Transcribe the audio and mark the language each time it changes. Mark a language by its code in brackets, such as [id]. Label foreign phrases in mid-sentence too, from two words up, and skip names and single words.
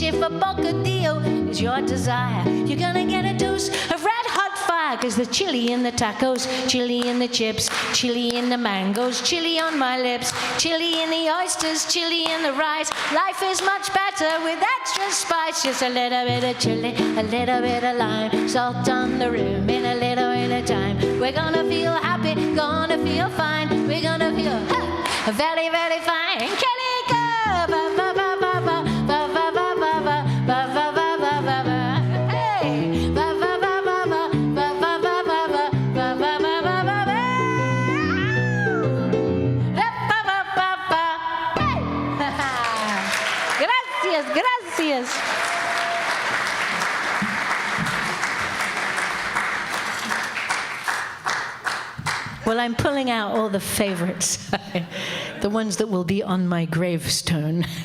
[en] If a bocadillo is your desire, you're gonna get a dose of red hot fire, 'cause there's chili in the tacos, chili in the chips, chili in the mangoes, chili on my lips, chili in the oysters, chili in the rice. Life is much better with extra spice. Just a little bit of chili, a little bit of lime, salt on the rim in a little bit of time. We're gonna feel happy, gonna feel fine. We're gonna feel very, very fine. Calico, ba ba ba ba ba ba ba ba ba ba ba ba ba ba ba ba. Hey, ba ba ba ba ba ba ba ba ba ba ba ba ba ba ba ba. Ba ba ba ba. Hey. [es] Gracias, gracias. [en] Well, I'm pulling out all the favorites, the ones that will be on my gravestone.